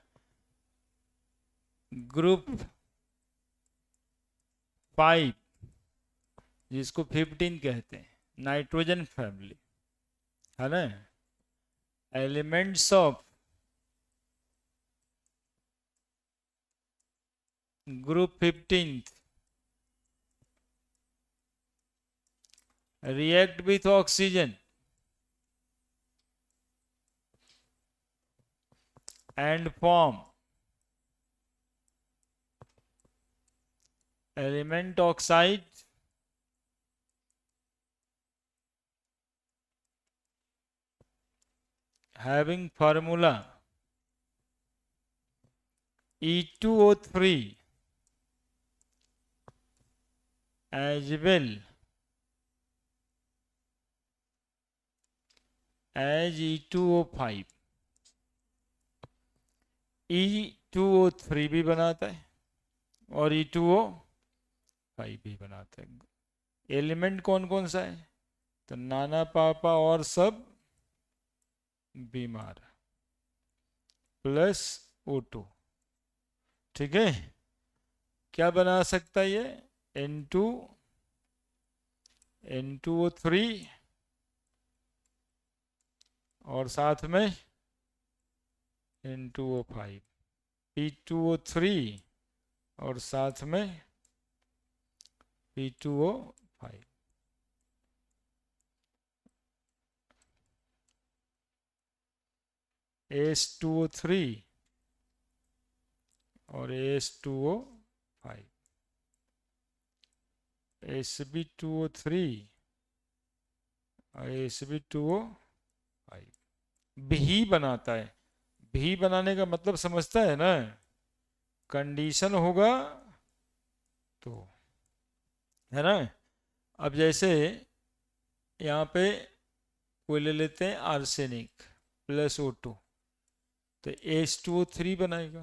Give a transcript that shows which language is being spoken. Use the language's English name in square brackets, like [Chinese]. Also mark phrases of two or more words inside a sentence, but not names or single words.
[Hindi] ग्रुप 5 जिसको 15 कहते हैं, [English] nitrogen family, [Hindi] है ना। [English] elements of group 15 react with oxygen and form element oxide having formula E2O3 as well as E2O5। [Hindi] E2O3 भी बनाता है और E2O5 भी बनाता है। एलिमेंट कौन कौन सा है? तो नाना पापा और सब बीमार प्लस O2। ठीक है। क्या बना सकता है ये? N2O3 और साथ में N2O5, P2O3 और साथ में P2O5। S2O3 और S2O5, Sb2O3 और Sb2O5 भी बनाता है। भी बनाने का मतलब समझता है ना? कंडीशन होगा तो, है ना। अब जैसे यहाँ पे कोई ले लेते हैं [English] arsenic plus [Hindi] O2, तो H2O3 बनाएगा।